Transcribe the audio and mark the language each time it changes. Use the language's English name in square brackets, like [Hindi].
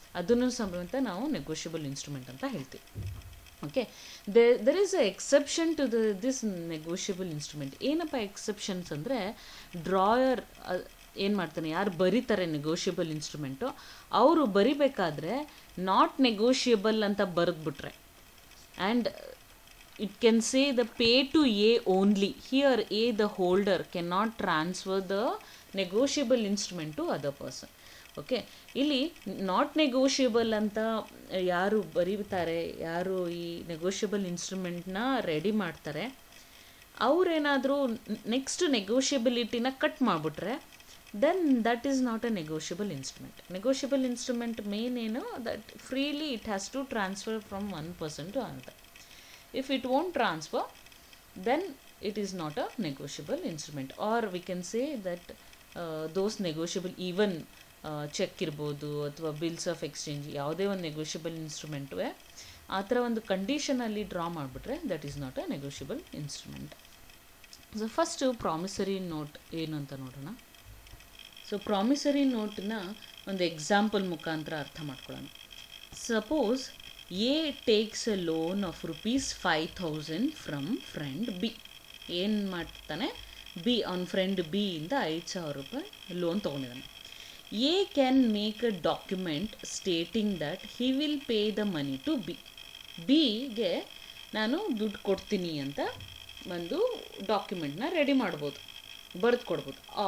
[Kannada] ಅದನ್ನು ಸಮೇತ ನಾವು ನೆಗೋಷಿಯಬಲ್ ಇನ್ಸ್ಟ್ರೂಮೆಂಟ್ ಅಂತ ಹೇಳ್ತೀವಿ. [English] Okay, there is a exception to this negotiable instrument. [Kannada] ಏನಪ್ಪ ಎಕ್ಸೆಪ್ಷನ್ಸ್ ಅಂದರೆ, ಡ್ರಾಯರ್ ಏನು ಮಾಡ್ತಾನೆ, ಯಾರು ಬರೀತಾರೆ ನೆಗೋಷಿಯಬಲ್ ಇನ್ಸ್ಟ್ರೂಮೆಂಟು, ಅವರು ಬರಿಬೇಕಾದ್ರೆ ನಾಟ್ ನೆಗೋಷಿಯಬಲ್ ಅಂತ ಬರೆದ್ಬಿಟ್ರೆ and [English] it can say the pay to A only. Here A, the holder, cannot transfer the negotiable instrument to other person. [Kannada] Okay, ಇಲ್ಲಿ not negotiable ಅಂತ ಯಾರು ಬರೀತಾರೆ, ಯಾರು ಈ ನೆಗೋಷಿಯಬಲ್ ಇನ್ಸ್ಟ್ರೂಮೆಂಟ್ನ ರೆಡಿ ಮಾಡ್ತಾರೆ, ಅವರೇನಾದರೂ ನೆಕ್ಸ್ಟ್ ನೆಗೋಷಿಯಬಿಲಿಟಿನ ಕಟ್ ಮಾಡಿಬಿಟ್ರೆ [English] Then that is not a negotiable instrument. Negotiable instrument [Kannada] main ಏನು, [English] That freely it has to transfer from one person to another. If it won't transfer, then it is not a negotiable instrument. Or we can say that those negotiable, even [Kannada] check ಇರ್ಬೋದು ಅಥವಾ bills of exchange, ಯಾವುದೇ ಒಂದು negotiable instrument ಆ ಥರ ಒಂದು ಕಂಡೀಷನಲ್ಲಿ draw ಮಾಡಿಬಿಟ್ರೆ [English] That is not a negotiable instrument. [Kannada] So first promissory note ಏನು ಅಂತ ನೋಡೋಣ. ಸೊ ಪ್ರಾಮಿಸರಿ ನೋಟನ್ನ ಒಂದು ಎಕ್ಸಾಂಪಲ್ ಮುಖಾಂತರ ಅರ್ಥ ಮಾಡ್ಕೊಳ್ಳೋಣ. [English] Suppose A takes a loan of ₹5,000 from friend B. [Kannada] ಏನು ಮಾಡ್ತಾನೆ, ಬಿ ಅವ್ನ ಫ್ರೆಂಡ್ ಬಿ ಇಂದ ₹5,000 loan ತೊಗೊಂಡಿದ್ದಾನೆ. [English] A can make a document stating that he will pay the money to B. [Kannada] ಬಿಗೆ ನಾನು ದುಡ್ಡು ಕೊಡ್ತೀನಿ ಅಂತ ಒಂದು ಡಾಕ್ಯುಮೆಂಟ್ನ ರೆಡಿ ಮಾಡ್ಬೋದು, ಬರೆದು ಕೊಡ್ಬೋದು.